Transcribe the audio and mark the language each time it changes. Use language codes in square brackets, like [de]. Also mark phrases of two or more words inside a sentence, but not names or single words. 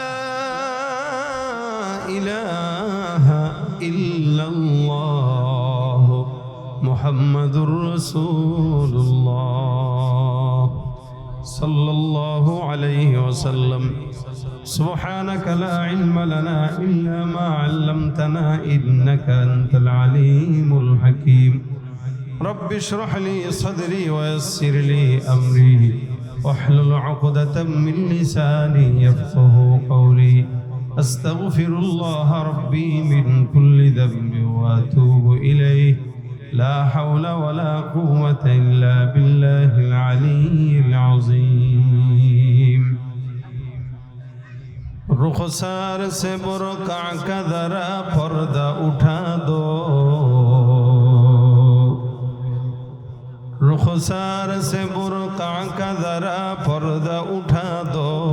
[ar] إله إلا الله محمد رسول الله صلى الله عليه وسلم. سبحانك لا علم لنا إلا ما علمتنا إنك أنت العليم الحكيم. رب اشرح لي صدري ويسر لي أمري واحلل عقدة من لساني يفقهوا قولي. أستغفر الله ربي من كل ذنب وأتوب إليه. لا حول ولا قوة إلا بالله العلي العظيم. [ur] رخسار سے برقع کا ذرا پردہ اٹھا دو، رخسار سے برقع کا ذرا پردہ اٹھا دو.